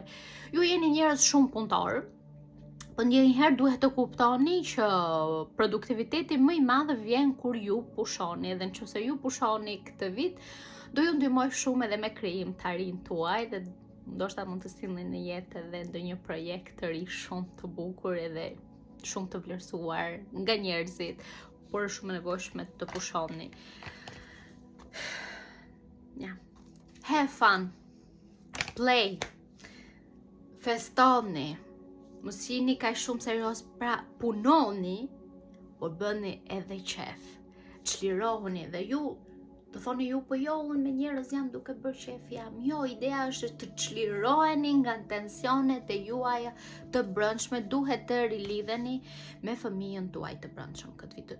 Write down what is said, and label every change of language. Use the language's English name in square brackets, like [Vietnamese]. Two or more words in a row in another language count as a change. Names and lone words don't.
[Albanian] Ju jeni njerëz shumë punëtor, po njëherë duhet të kuptoni që produktiviteti më I madh vjen kur ju pushoni, dhe nëse ju pushoni këtë vit, do ju ndihmoj shumë edhe me krijimtarinë tuaj dhe ndoshta mund të sillni në jetë edhe ndonjë projekt të ri shumë të bukur edhe shumë të vlerësuar nga njerëzit, por është shumë e nevojshme të pushoni. [English] Have fun, play, [Albanian] festoni, mos jeni kaq shumë serioz, pra punoni, por bëni edhe qef. Çlirohuni dhe ju të thoni ju, po jo, unë me njerëz jam duke bërë qef jam. Jo, ideja është të çliroheni nga tensionet e juaja të brendshme, duhet të rilidheni me fëmijën tuaj të brendshëm këtë vit.